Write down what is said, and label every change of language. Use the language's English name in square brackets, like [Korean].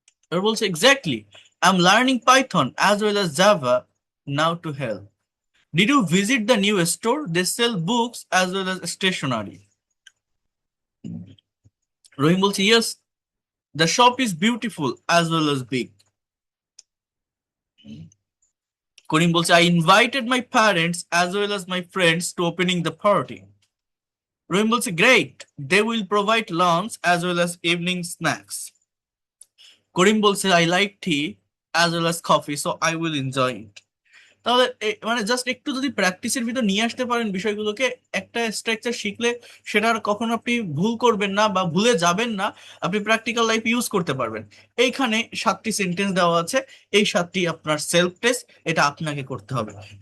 [Bangla] এবার বলছে, [English] Exactly, I am learning Python as well as Java now to help. Did you visit the new store? They sell books as well as stationery. [Bangla] রহিম বলছে, [English] Yes, the shop is beautiful as well as big. [Bangla] করিম বলছে, [English] I invited my parents as well as my friends to opening the party. [Bangla] রহিম বলছে, [English] great, they will provide lunch as well as evening snacks. [Bangla] করিম বলছে, [English] I like tea as well as coffee, so I will enjoy it. [Bangla] তাহলে মানে just একটু যদি প্র্যাকটিসের ভিতর নিয়ে আসতে পারেন বিষয়গুলোকে, একটা স্ট্রাকচার শিখলে সেটা আর কখনো আপনি ভুল করবেন না বা ভুলে যাবেন না, আপনি প্র্যাকটিক্যাল লাইফ ইউজ করতে পারবেন। এইখানে 7টি সেন্টেন্স দেওয়া আছে, এই 7টি আপনার সেলফ টেস্ট, এটা আপনাকে করতে হবে।